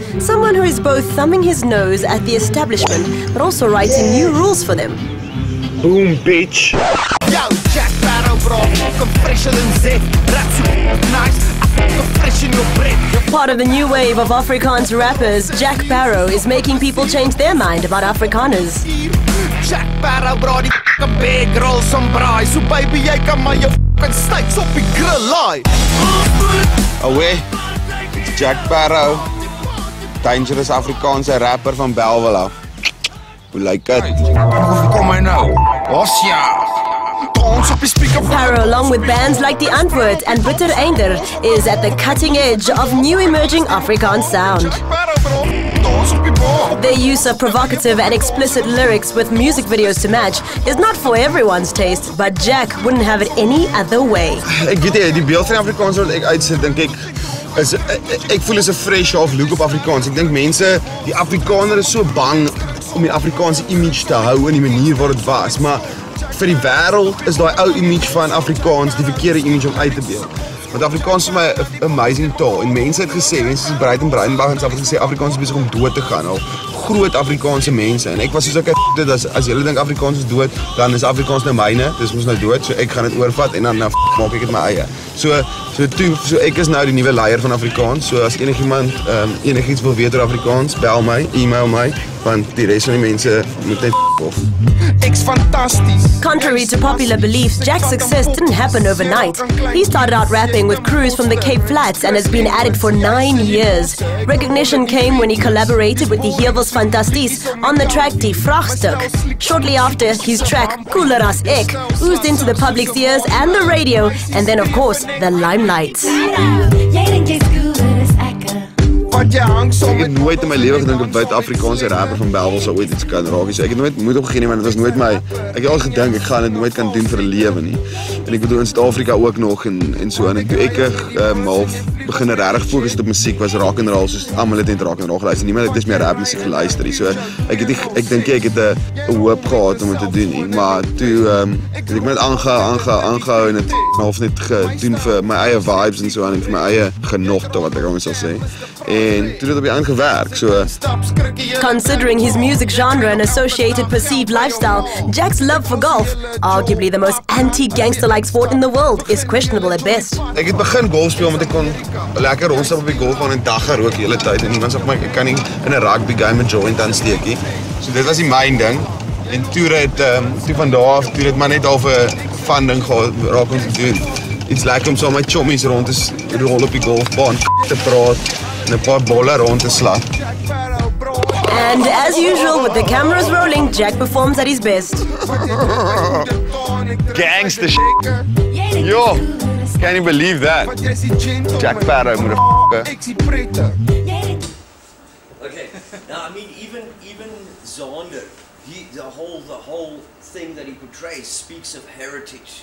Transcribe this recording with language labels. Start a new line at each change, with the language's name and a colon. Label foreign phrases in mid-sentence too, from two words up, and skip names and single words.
English: Someone who is both thumbing his nose at the establishment, but also writing new rules for them. Boom, bitch! Yo, Jack Parow, bro, fucking fresher than Zed. That's so nice. Part of the new wave of Afrikaans rappers, Jack Parow is making people change their mind about Afrikaners. Jack Parow, bro, die fucking big roll some braai.
Afrikaans: So baby, jy kan maar jou
English: fucking steaks
Afrikaans: op die grill laai.
English: Away, it's Jack Parow, dangerous
Afrikaans: Afrikaanse rapper van Belwela. Hoe lyk dit? Hoe kom hy nou? Osja!
English: Parow, along with bands like The Antwoord and Bitter Einder, is at the cutting edge of new emerging Afrikaans sound. Their use of provocative and explicit lyrics with music videos to match is not for everyone's taste, but Jack wouldn't have it any other way.
Afrikaans: Ek weet jy, die beeld van Afrikaans wat ek uitsit, dink ek voel is 'n fresh half look op Afrikaans. Ek dink mense, die Afrikaner is so bang om die Afrikaanse image te hou in die manier wat dit was, maar vir die wêreld is daai ou image van Afrikaans die verkeerde image om uit te beeld. Want Afrikaans is my 'n amazing taal en mense het gesê, mense soos Breitenberg en self het gesê Afrikaans is besig om dood te gaan al groot Afrikaanse mense en ek was soos ek dit as julle dink Afrikaans is dood, dan is Afrikaans nou myne, dis mos nou dood, so ek gaan dit oorvat en dan maak ek dit my eie. So ek is nou die nuwe leier van Afrikaans, so as enigiemand enigiets wil weet oor Afrikaans, bel my, e-mail my, want die res van die mense moet net off. Ek's fantasties.
English: Contrary to popular beliefs, Jack's success didn't happen overnight. He started out rapping with crews from the Cape Flats and has been at it for 9 years. Recognition came when he collaborated with the Heelwels Fantasties on the track Die Vraagstuk. Shortly after, his track Cooler as Ek oozed into the public's ears and the radio, and then of course, the limelight.
Afrikaans: Ek het nooit in my lewe gedink dat Buid-Afrikaanse rapper van Bellville sou ooit iets kan raak. So ek het nooit moed opgegee nie, want dit was nooit my. Ek het al gedink ek gaan dit nooit kan doen vir 'n lewe nie. En ek bedoel in Suid-Afrika ook nog en so en toe ek half begin regtig fokus op musiek was
English: rock and roll,
Afrikaans: soos almal het net
English: rock and roll
Afrikaans: geluister. Niemand het meer rap musiek geluister nie. So ek dink ek het 'n hoop gehad om dit te doen nie, maar toe het ek net aangehou en dit half net gedoen vir my eie vibes en so en vir my eie genot wat ek almal sal sê. En toe het op die eind gewerk, so.
English: Considering his music genre and associated perceived lifestyle, Jack's love for golf, arguably the most anti-gangster-like sport in the world, is questionable at best.
Afrikaans: Ek het begin golf speel omdat ek kon lekker rondstap op die golfbaan en dagga rook die hele tyd en iemand sê my ek kan nie in 'n
English: rugby game
Afrikaans: 'n joint aansteek nie. So dit was die myn ding. En toe van daar af, toe het maar net al 'n fun ding raak om te doen. Iets lekker om so my chommies rond te rol op die golfbaan te praat. En 'n paar bolle rond te slag.
English: And as usual, with the cameras rolling, Jack performs at his best. Gangster shit. Yo, can't you believe that? Jack Sparrow, motherfucker. Okay, now I mean even Zander, the whole thing that he portrays speaks of heritage.